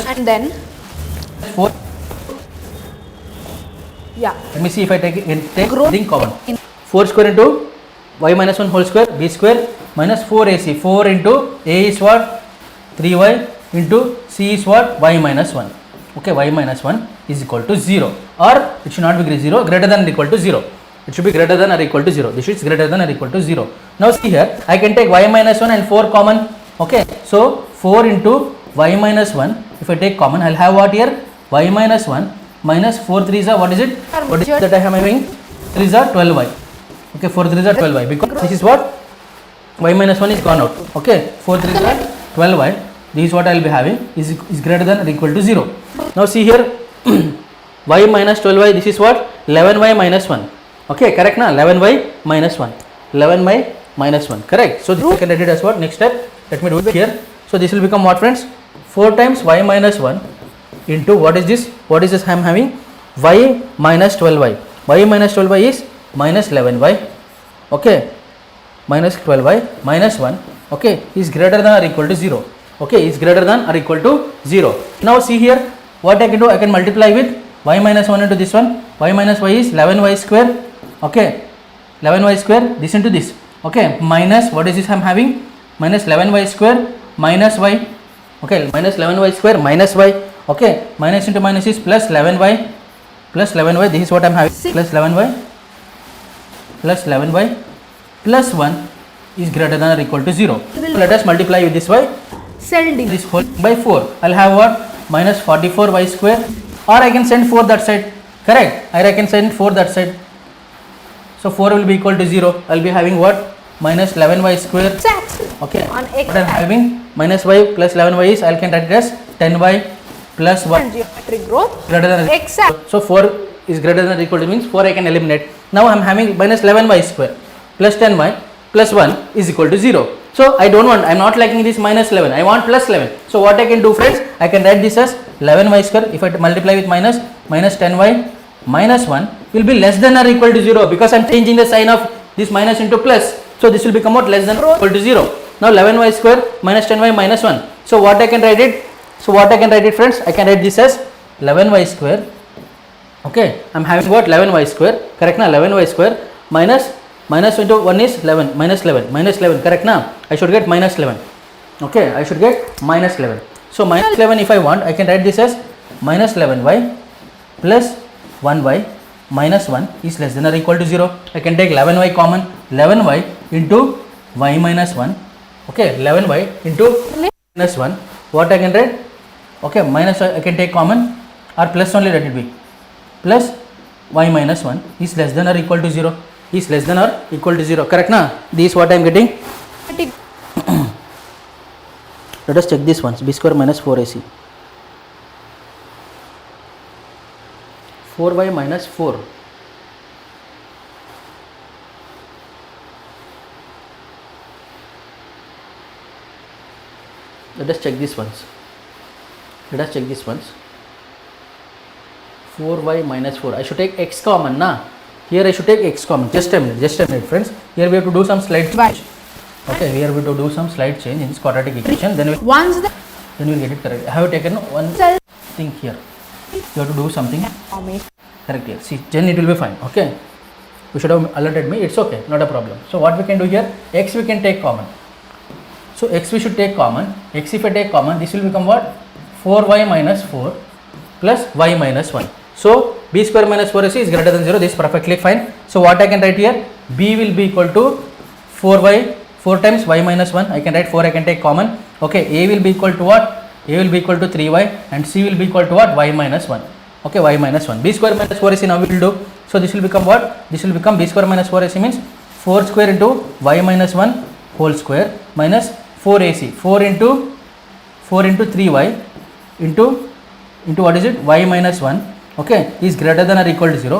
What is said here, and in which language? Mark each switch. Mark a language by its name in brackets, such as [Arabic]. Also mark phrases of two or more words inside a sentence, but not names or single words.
[English] and then 4. yeah. Let me see if I take Growth thing common. in 4 square into y minus 1 whole square, b square minus 4ac. 4 into a is what? 3y into c is what? Y minus 1. Okay, y minus 1 is equal to 0, or it should not be 0, greater than or equal to 0. It should be greater than or equal to 0. This is greater than or equal to 0. Now see here, I can take y minus 1 and 4 common. Okay, so 4 into y minus 1, if I take common, I will have what here? Y minus 1 minus 4 3s are, what is it? What is it that I am having? 3s are 12y. Okay, 4 3s are 12y, because this is what? Y minus 1 is gone out. Okay, 4 3s are 12y. This is what I will be having, is greater than or equal to 0. Now see here, y minus 12y, this is what? 11y minus 1. Okay, correct na? 11y minus 1. 11y minus 1, correct. So this I can write it as what? Next step, let me do it here. So this will become what, friends? 4 times y minus 1 into, what is this? What is this I am having? Y minus 12y. Y minus 12y is minus 11y. Okay, minus 12y minus 1. Okay, is greater than or equal to 0. Okay, is greater than or equal to 0. Now see here, what I can do? I can multiply with y minus 1 into this one. Y minus y is 11y square. Okay, 11y square, this into this. Okay, minus, what is this I am having? Minus 11y square minus y. Okay, minus 11y square minus y. Okay, minus into minus is plus 11y. Plus 11y, this is what I am having. Plus 11y. Plus 11y plus 1 is greater than or equal to 0. Let us multiply with this y. This whole by 4. I'll have what? Minus 44y square, or I can send 4 that side. Correct. I can send 4 that side. So 4 will be equal to 0. I'll be having what? Minus 11y square. Okay. What I'm having? Minus y plus 11y is, I can write it as 10y plus 1. Geometric growth. Greater than. Exact. So 4 is greater than or equal to, means 4 I can eliminate. Now I'm having minus 11y square plus 10y plus 1 is equal to 0. So I don't want, I am not liking this minus 11, I want plus 11. So what I can do, friends, I can write this as 11y square. If I multiply with minus 10y minus 1 will be less than or equal to 0, because I am changing the sign of this minus into plus. So this will become what? Less than or equal to 0. Now 11y square minus 10y minus 1. So what I can write it? So what I can write it, friends? I can write this as 11y square. Okay, I am having what? 11y square, correct na? 11y square minus into 1 is 11, minus 11, correct na? I should get minus 11. Okay, I should get minus 11. So minus 11, if I want, I can write this as minus 11y plus 1y minus 1 is less than or equal to 0. I can take 11y common, 11y into y minus 1. Okay, 11y into minus 1. What I can write? Okay, minus I can take common, or plus only let it be. Plus y minus 1 is less than or equal to 0. Is less than or equal to 0. Correct na? This is what I am getting. Let us check this once. B square minus 4ac. 4y minus 4. Let us check this once. Let us check this once. 4y minus 4. I should take x common, na? Here I should take x common. Just a minute, friends. Here we have to do some slight change. Okay, here we have to do some slight change in this quadratic equation. Then we will get it correct. I have taken one thing here. You have to do something correct here. See, then it will be fine. Okay. You should have alerted me. It's okay, not a problem. So what we can do here? X we can take common. So x we should take common. X if I take common, this will become what? 4y minus 4 plus y minus 1. So b square minus 4ac is greater than 0. This is perfectly fine. So what I can write here? B will be equal to 4y, 4 times y minus 1. I can write 4, I can take common. Okay, a will be equal to what? A will be equal to 3y and c will be equal to what? Y minus 1. Okay, y minus 1. B square minus 4ac now we will do. So this will become what? This will become b square minus 4ac means 4 square into y minus 1 whole square minus 4ac. 4 into 3y into what is it? Y minus 1. Okay, is greater than or equal to 0.